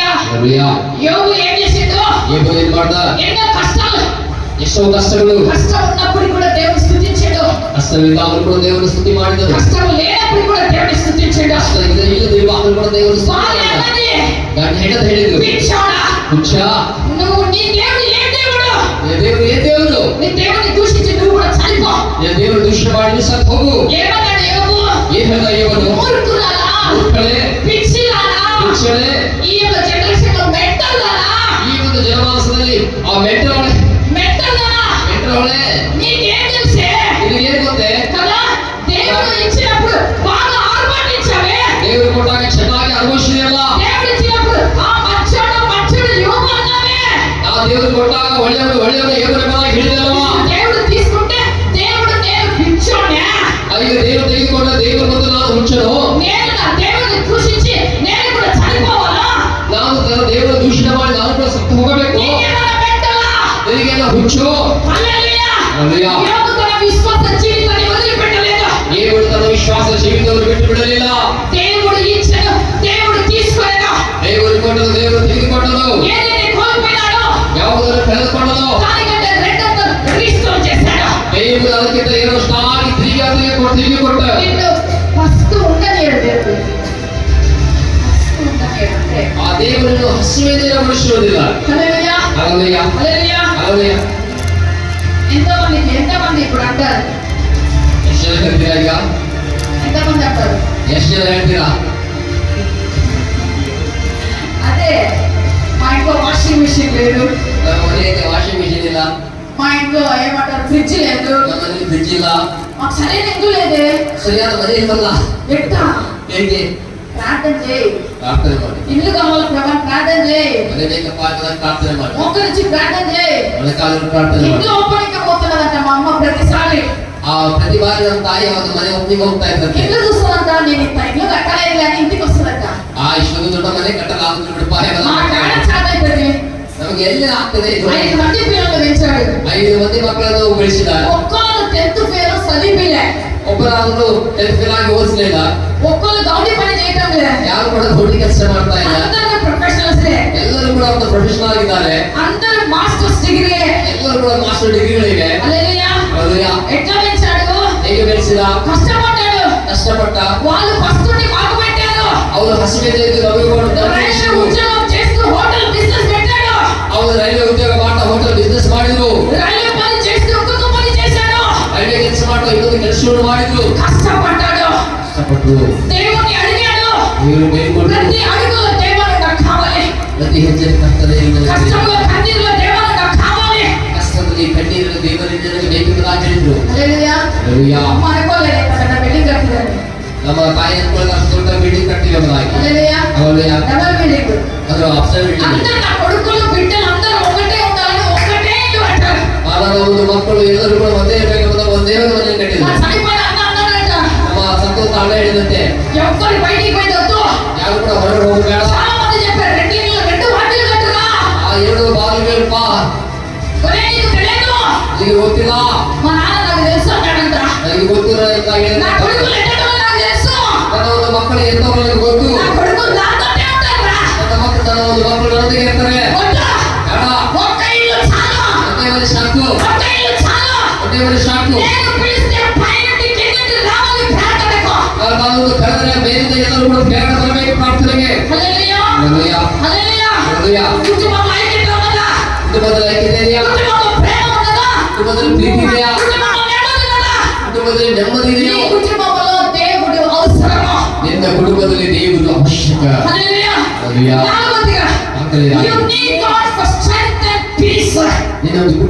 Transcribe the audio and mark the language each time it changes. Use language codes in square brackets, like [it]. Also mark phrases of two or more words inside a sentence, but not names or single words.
[te] హల్లెలూయా. యోబు ఏం చేసిండు? యోబు ఏం పడ్డా? ఎన్నో కష్టాలు, [kn] ಎಷ್ಟೋ ಕಷ್ಟಗಳು. [te] కష్టం ఉన్నప్పుడు కూడా దేవుని స్తుతించాడు. [kn] ಕಷ್ಟವಿದ್ದಾಗಲೂ ಕೂಡ ದೇವರ ಸ್ತುತಿ ಮಾಡಿದರು. [te] కష్టం లేనప్పుడు కూడా దేవుని స్తుతించాడు. [kn] ಕಷ್ಟ ಇಲ್ಲದಿರುವಾಗಲೂ ಕೂಡ ದೇವರ ಸ್ತುತಿ [te] భార్య [kn] ಮಾಡಿದರು. [te] అన్నది, [kn] ಗಂಡ ಹೆಂಡತಿ ಹೇಳಿದ್ರು, [te] పిచ్చోడా, [kn] ಹುಚ್ಚ, [te] నువ్వు నీ దేవుడు ఏ దేవుడు? ఏ దేవుడు ఏ దేవుడు? నీ దేవుని దూషించి నువ్వు కూడా చనిపో. ఏ దేవుడు దూషణ [kn] ಮಾಡಿ ಸತ್ತು ಹೋಗು. [te] ఏమన్నాడు యోబు? [kn] ಏನ್ ಹೇಳ್ದ యోబు? [te] మూర్ఖులారా, [kn] ಮೂರ್ಖಳೇ, [te] పిచ్చిలారా, [kn] ಹುಚ್ಚಳೇ, [te] ఈ యొక్క జనరేషన్ లో మెంటల్లారా, [kn] ಈ ಒಂದು ಜನಮಾನಸದಲ್ಲಿ ಆ ಮೆಂಟಲೊಳೆ [te] నీకేం తెలుసే? [kn] ನಿನಗೇನು ಗೊತ್ತೇ [te] కదా, దేవుడు ఇచ్చినప్పుడు బాగా ఆర్భాటించావే. [kn] ದೇವರು ಕೊಟ್ಟಾಗ ಚೆನ್ನಾಗಿ ಅನುಭವಿಸಿದೆಯಲ್ಲ. [te] దేవుడు ఇచ్చినప్పుడు ఆ మంచోడు యోబు అన్నావే. [kn] ಆ ದೇವರು ಕೊಟ್ಟಾಗ ಒಳ್ಳೆಯವರು ಏವರೆಂಬುದಾಗಿ ಹೇಳಿದೆಯಲ್ಲವಾ. [te] దేవుడు తీసుకుంటే దేవుడు నేను పిచ్చోనే, [kn] ಈಗ ದೇವರು ತೆಗೆದುಕೊಂಡ ದೇವರು ಮತ್ತು ನಾನು ಹುಚ್ಚನು. [te] నేను నా దేవుడిని దూషించి నేను కూడా చనిపోవాలా? [kn] ನಾನು ದೇವರ ದೂಷಣ ಮಾಡಿ ನಾನು ಕೂಡ ಸತ್ತು ಹೋಗಬೇಕು. [te] నీకేమైనా మెంటలా? [kn] ನಿನಗೆಲ್ಲ ಹುಚ್ಚು. [te] హల్లెలూయా. హల్లెలూయా. యోబు తన విశ్వాస జీవితాన్ని వదిలిపెట్టలేదు. [kn] ದೇವರು ತನ್ನ ವಿಶ್ವಾಸ ಜೀವಿತವನ್ನು ಬಿಟ್ಟು ಬಿಡಲಿಲ್ಲ. [te] దేవుడు ఇచ్చను, దేవుడు తీసుకోలేదు. [kn] ದೇವರು ಕೊಟ್ಟದು ದೇವರು ತೆಗೆದುಕೊಂಡದು. [te] ఏదైతే కోల్పోయినాడో [kn] ಯಾವುದನ್ನು ಕಳೆದುಕೊಂಡದು [te] దానికంటే రెండంతలు రీస్టోర్ చేశాడు. [kn] ದೇವರು ಅದಕ್ಕಿಂತ ಏನೋ ಸ್ಟಾಗಿ ತಿರುಗಿ ಕೊಟ್ಟ. [te] నిన్ను ఫస్ట్ ఉండలేడు దేవుడు. ఫస్ట్ ఉండలేడు అంటే [kn] ಆ ದೇವರನ್ನು ಹಸಿವೆಯಿಂದ ಉಳಿಸುವುದಿಲ್ಲ. [te] హల్లెలూయా. [kn] ಹల్లೆಲೂಯಾ. [te] హల్లెలూయా. [kn] ಹಲ್ಲెಲೂಯಾ. [te] ఎంతమంది ఇప్పుడు అంటారు? [kn] ಎಷ್ಟು ಜನ ಹೇಳ್ತೀರಾ ಈಗ? [te] ఎంతమంది అంటారు? [kn] ಎಷ್ಟು ಜನ ಹೇಳ್ತೀರಾ? [te] అదే, మా ఇంట్లో [en] washing machine [te] లేదు, [kn] ನಮ್ಮ ಮನೆಯಲ್ಲಿ [en] washing machine [kn] ಇಲ್ಲ, [te] మా ఇంట్లో ఏమంటారు ఫ్రిడ్జ్ లేదు, [kn] ನಮ್ಮ ಮನೆಯಲ್ಲಿ ಫ್ರಿಡ್ಜ್ ಇಲ್ಲ, [te] మాకు సరైన ఇల్లు లేదే. [kn] ಸರಿಯಾದ ಮನೆ ಇಲ್ಲಲ್ಲ. [te] ఎట్టా? [kn] ಹೇಗೆ? [te] ప్రార్థన చేయి. [kn] ಪ್ರಾರ್ಥನೆ ಮಾಡಿ. [te] ఇల్లు కావాలి ప్రభా, ప్రార్థన చేయి. [kn] ಮನೆ ಬೇಕಪ್ಪ ಅಂತ ಪ್ರಾರ್ಥನೆ ಮಾಡಿ. [te] మోకరించి ప్రార్థన చేయి. [kn] ಮೊಳಕಾಲು ಪ್ರಾರ್ಥನೆ ಮಾಡಿ. [te] ఇంట్లో ఒప్పనికపోతున్నదంట మా అమ్మ ప్రతిసారి. [kn] ಆ ಪ್ರತಿ ಬಾರಿ ನಮ್ಮ ತಾಯಿ ಒಂದು ಮನೆ ಒಪ್ಪಿಗೆ ಹೋಗ್ತಾ ಇರ್ತದೆ. [te] ఇల్లు చూస్తుందంట, నేను ఇంత ఇల్లు కట్టలేదు కానీ ఇంటికి వస్తుందంట. [kn] ಆ ಇಷ್ಟೊಂದು ದೊಡ್ಡ ಮನೆ ಕಟ್ಟಲಾಗುತ್ತದೆ ಬಿಡಪ್ಪ. [te] మా కాడ చాటైతుంది. [kn] ನಮಗೆ ಎಲ್ಲಿ ಆಗ್ತದೆ ಇದು? [te] 5 మంది పిల్లలు పెంచాడు. [kn] 5 ಮಂದಿ ಮಕ್ಕಳನ್ನು ಬೆಳೆಸಿದ. [te] ఒక్కళ్ళు 10th ఫెయిల్ చదివిలే, [kn] ಒಬ್ಬರಾದ್ರೂ 10th ಫೇಲ್ ಆಗಿ ಓದಿಸಲಿಲ್ಲ. [te] ఒక్కళ్ళు గౌడి పని చేయటం లే, [kn] ಯಾರು ಕೂಡ ದೊಡ್ಡ ಕೆಲಸ ಮಾಡ್ತಾ ಇಲ್ಲ. [te] అందరూ ప్రొఫెషనల్స్. [kn] ಎಲ್ಲರೂ ಕೂಡ ಒಂದು ಪ್ರೊಫೆಷನಲ್ ಆಗಿದ್ದಾರೆ. [te] అందరూ [en] masters degree. [kn] ಎಲ್ಲರೂ ಕೂಡ ಮಾಸ್ಟರ್ ಡಿಗ್ರಿಗಳಿವೆ. [te] హల్లెలూయా. [kn] ಹಲ್ಲೆಲೂಯಾ. [te] ఎట్లా పెంచాడు? [kn] ಹೇಗೆ ಬೆಳೆಸಿದ? [te] కష్టపడ్డాడు. [kn] ಕಷ್ಟಪಟ್ಟ. [te] వాళ్ళు ఫస్ట్ మాకు పెట్టారు. [kn] ಅವರು ಹಸಿವೆಯಿಂದ ಇದ್ದು [te] రైల్వే ఉద్యోగం చేస్తూ [en] hotel business [te] పెట్టాడు. [kn] ಅವರು ರೈಲ್ವೆ ಉದ್ಯೋಗ ಮಾಡ್ತಾ [en] hotel business [kn] ಮಾಡಿದ್ರು. [te] రైల్వే పని చేస్తూ ఇంకొక పని చేశాడు. [kn] ರೈಲ್ವೆ ಕೆಲಸ ಮಾಡ್ತಾ ಇನ್ನೊಂದು ಕೆಲಸವನ್ನು ಮಾಡಿದ್ರು. [te] కష్టపడ్డాడు. [kn] ಕಷ್ಟಪಟ್ಟರು. [te] దేవుణ్ణి అడిగాడు. [kn] ಇವರು ಬೇಡಿಕೊಂಡ್ರು. [te] ప్రతి అడుగులో దేవుడు నాకు కావాలి. [kn] ಪ್ರತಿ ಹೆಜ್ಜೆ ಕರ್ತನೇ [te] కష్టంలో కన్నీరులో దేవుడు నాకు కావాలి. [kn] ಕಷ್ಟದಲ್ಲಿ ಕಣ್ಣೀರು ದೇವರಿಂದ ನನಗೆ ಬೇಕೆಂಬುದಾಗಿ ಹೇಳಿದ್ರು. [te] హల్లెలూయా. [kn] ಹಲ್ಲೆಲೂಯಾ. [te] అమ్మ అనుకోలేదు కదా బిల్డింగ్ కట్టిదని. [kn] ನಮ್ಮ ತಾಯಿ ಅನ್ಕೊಳ್ಳಿ ಅಷ್ಟು ದೊಡ್ಡ ಬಿಲ್ಡಿಂಗ್ ಕಟ್ಟಿವೆ ಎಂಬುದಾಗಿ. [te] హల్లెలూయా. [kn] ಹಲ್ಲೆಲೂಯಾ. [en] double building. ಅದು upside building. [te] అందరూ నా కొడుకులు బిడ్డలు అందరూ ఒకటే ఉండాలని ఒకటే ఇల్లు అంటారు. [kn] ಆವಾಗ ಒಂದು ಮಕ್ಕಳು ಎಲ್ಲರೂ ಕೂಡ ಒಂದೇ ಇರಬೇಕೆಂಬುದ ಒಂದೇ ಒಂದು ಮನೆ ಕಟ್ಟಿದ್ರು. [te] మా చనిపోయిన అన్న అన్నాడంట, [kn] ನಮ್ಮ ಸಂತೋಷ ಅಣ್ಣ ಹೇಳಿದಂತೆ [te] ఎవ్వరు బయటికి పోయి వద్దు. [kn] ಯಾರು ಕೂಡ ಹೊರಗೆ ಹೋಗಬೇಡ. [te] చాలా మంది చెప్పారు, రెండు వాటిలు కట్టురా. [kn] ಆ 2 ಬಾಗಿಲುಗಳಪ್ಪ [te] ఒరే నీకు తెలియదు, [kn] ನಿಮಗೆ ಗೊತ್ತಿಲ್ಲ. [te] మా నాన్న నాకు తెలుసు అన్నాడంట. [kn] ನನಗೆ ಗೊತ್ತಿಲ್ಲ ಅಂತ [te] నా [kn] ಹೇಳಿದ. [te] కొడుకులు ఎట్టడో నాకు తెలుసు. [kn] ನನ್ನ ಒಂದು ಮಕ್ಕಳು ಎಂತ ನನಗೆ ಗೊತ್ತು. [te] నా కొడుకులు నాతోటే ఉంటారురా. [kn] ನನ್ನ ಒಂದು ಮಕ್ಕಳು ನನ್ನೊಂದಿಗೆ ಇರ್ತಾರೆ. [te] వద్దు. [kn] ಬೇಡ. [te] ఒక్క ఇల్లు చాలు. [kn] ಒಂದೇ ಮನೆ ಸಾಕು. [te] ఒక్క ఇల్లు చాలు. [kn] ಒಂದೇ ಮನೆ ಸಾಕು. [te] నేను పిలిస్తే పైనుండి కిందకి రావాలి ప్రార్థనకు. [kn] ನಾನೊಂದು ಕರೆದರೆ ಬೇರೆ ಎಲ್ಲರೂ ಕೂಡ ಬೇಡ ಬರಬೇಕು ಪ್ರಾರ್ಥನೆಗೆ. [te] హల్లెలూయా. [kn] ಹಲ್ಲೆಲೂಯಾ. [te] హల్లెలూయా. [kn] ಹಲ್ಲೆಲೂಯಾ. [te] కుటుంబంలో ఐక్యత ఉన్నదా? [kn] ಕುಟುಂಬದಲ್ಲಿ ಐಕ್ಯತೆ ಇದೆಯಾ? [te] కుటుంబంలో ప్రేమ ఉన్నదా? [kn] ಕುಟುಂಬದಲ್ಲಿ ಪ್ರೀತಿ ಇದೆಯಾ? [te] కుటుంబంలో నెమ్మది ఉన్నదా? [kn] ಕುಟುಂಬದಲ್ಲಿ ನೆಮ್ಮದಿ [te] నీ [kn] ಇದೆಯೋ? [te] కుటుంబంలో దేవుడు అవసరము. [kn] ನಿನ್ನ ಕುಟುಂಬದಲ್ಲಿ ದೇವರು ಅವಶ್ಯಕ. [te] హల్లెలూయా. [kn] ಹಲ್ಲೆಲೂಯಾ. [te] నాలుగవదిగా, [kn] ಹಲ್ಲೆಲೂಯಾ. [en] you need God for strength and peace. [kn] ನಿನ್ನ